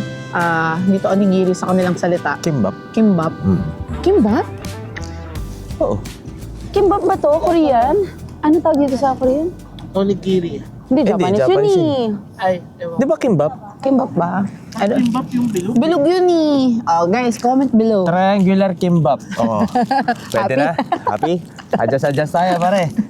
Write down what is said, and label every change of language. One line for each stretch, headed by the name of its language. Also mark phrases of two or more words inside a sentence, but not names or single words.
Filipino: Dito onigiri sa kanilang salita. Kimbap. Kimbap. Kimbap? Oo. Kimbap ba to? Korean? Ano tawag dito sa Korean? Onigiri. Hindi, Japanese yun Japanese eh. Ay, ewan. Di ba kimbap? Kimbap ba? Kimbap yung bilog. Bilog yun eh.
English: Oh, guys, comment below.
Filipino: Triangular kimbap. Oo. Pwede na? Happy? Adjust tayo, pare.